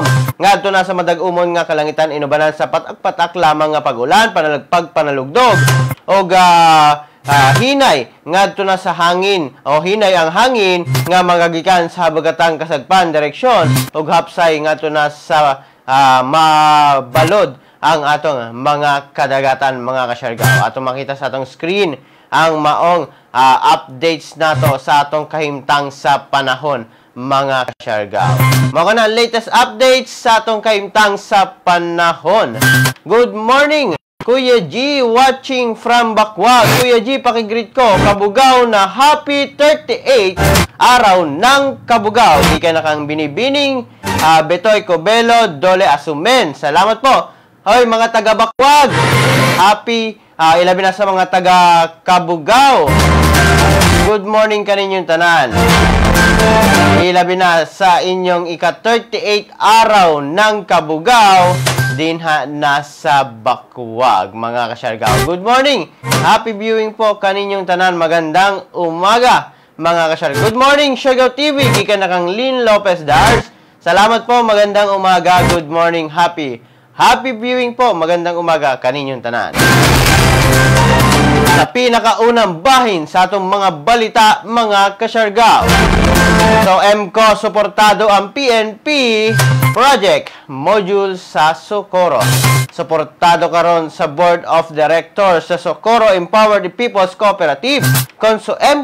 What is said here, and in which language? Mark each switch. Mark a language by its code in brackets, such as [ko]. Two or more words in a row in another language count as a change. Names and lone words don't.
[ceb] Ngadto na sa madag-umon nga kalangitan, inubanan sa patak-patak lamang nga pag-ulan, panalugdog, o hinay ngadto na sa hangin o hinay ang hangin nga magagikan sa habagatang kasagpan direksyon ug hapsay ngadto na sa mabalod ang atong mga kadagatan mga ka-Siargao. Atong makita sa atong screen ang maong updates nato sa atong kahimtang sa panahon mga ka-Siargao. Mga na [en] latest updates [ceb] sa atong kahimtang sa panahon. [en] Good morning, Kuya G, watching from Bakwag. [tl] Kuya G, pakigreet ko, Kabugao na happy 38 araw ng Kabugao. [ceb] Di ka na kang binibining, Betoy Cobelo, Dole Asumen. [tl] Salamat po. Hoy, mga taga Bakwag, happy, [ceb] ilabi na sa mga taga Kabugao. [en] Good morning [ceb] kaninyong tanan. Ilabi na sa inyong ika-38 [tl] araw ng [ceb] Kabugao dinha nasa Bakwag mga ka-Siargao. [en] Good morning. Happy viewing po [ceb] kaninyong tanan. [tl] Magandang umaga mga ka-Siargao. [en] Good morning [tl] Siargao TV. [ceb] Gikan na kang Lynn Lopez Dars. [tl] Salamat po. Magandang umaga. [en] Good morning. Happy viewing [tl] po. Magandang umaga [ceb] kaninyong tanan. Sa pinakaunang bahin sa atong mga balita mga ka-Siargao. So, MCO suportado ang PNP project module sa Socorro. Suportado karon sa Board of Directors sa Socorro Empowered People's Cooperative.